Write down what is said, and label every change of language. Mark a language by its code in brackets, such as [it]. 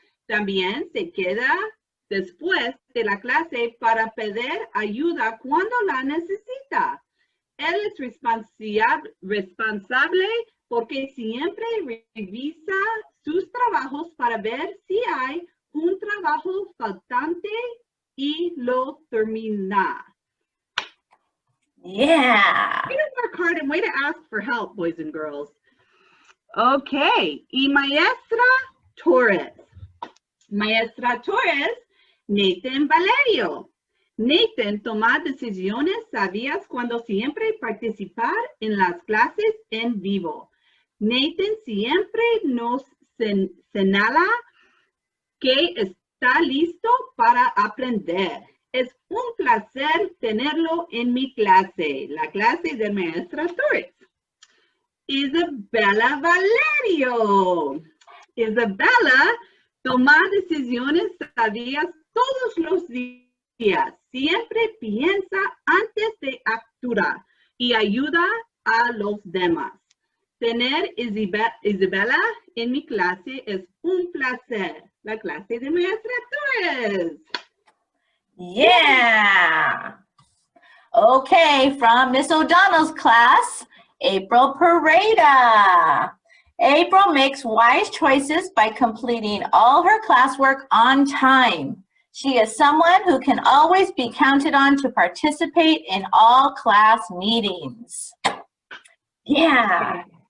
[es] También se queda después de la clase para pedir ayuda cuando la necesita. Él es responsable porque siempre revisa sus trabajos para ver si hay un trabajo faltante y lo termina. [en] Yeah. Way to work hard and way to ask for help, boys and girls. [es] Okay, y Maestra Torres. Maestra Torres, Nathan Valerio. Nathan toma decisiones sabias cuando siempre participar en las clases en vivo. Nathan siempre nos señala que está listo para aprender. Es un placer tenerlo en mi clase, la clase de Maestra Torres. Isabella Valerio. Isabella toma decisiones sabias todos los días. Siempre piensa antes de actuar y ayuda a los demás. Tener Isabella en mi clase es un placer. La clase de Maestra Torres. [en] Yeah. Okay, from Miss O'Donnell's class, April Pareda. April makes wise choices by completing all her classwork on time. She is someone who can always be counted on to participate in all class meetings. Yeah.